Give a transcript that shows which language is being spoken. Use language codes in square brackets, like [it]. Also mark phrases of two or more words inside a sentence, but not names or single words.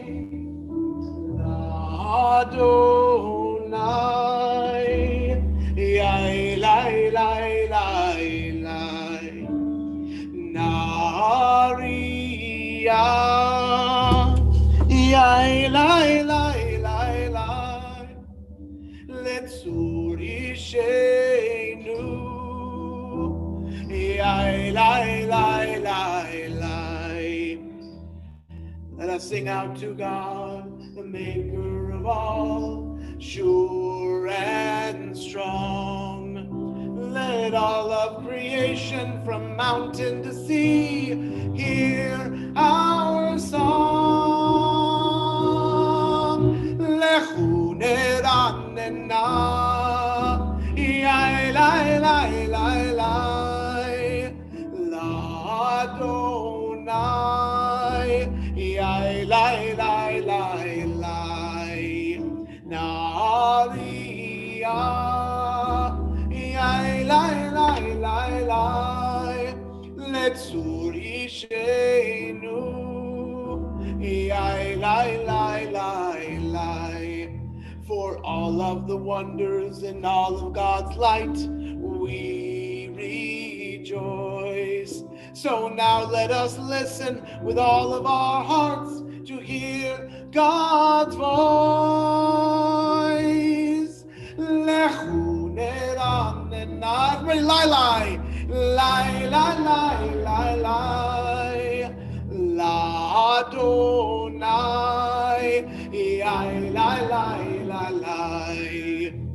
[he] אדוני, יאי לאי לאי לאי לאי, נריעה, יאי לאי לאי לאי לאי, לצור ישענו, יאי לאי לאי לאי לאי. [en] Let us sing out to God, the maker of all, sure and strong. Let all of creation from mountain to sea hear our song. [he] לכו נרננה, יאי לאי לאי לאי לאי, la אדוני, יאי לאי לאי לאי לאי, נריעה, יאי לאי לאי לאי לאי, לצור ישענו, יאי לאי לאי לאי לאי. [en] For all of the wonders and all of God's light, we rejoice. So now let us listen with all of our hearts to hear God's voice. [he] לכו נרננה. [en] Everybody, lai lai, lai lai lai lai lai, [he] לה אדוני, יאי לאי לאי לאי לאי,